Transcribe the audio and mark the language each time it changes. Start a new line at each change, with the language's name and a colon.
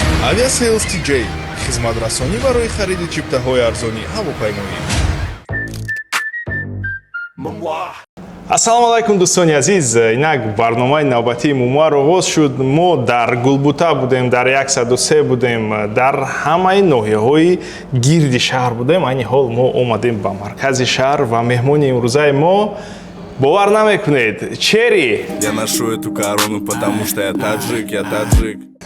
Tajik: Aviasales TJ хизматрасонӣ барои хариди чиптаҳои арзонӣ ҳавопаймоӣ. Ассалому алайкум дӯстони азиз, инак барномаи навбатии Мумуар оғоз шуд. Мо дар Гулбута будем, дар 103 будем, дар ҳамаи ноҳияҳои гирди шаҳр будем. Айни ҳол мо омадем ба маркази шаҳр ва меҳмони имрӯзаи мо бовар намекунед Чери.
Russian: Я ношу эту корону, потому что я таджик, я таджик.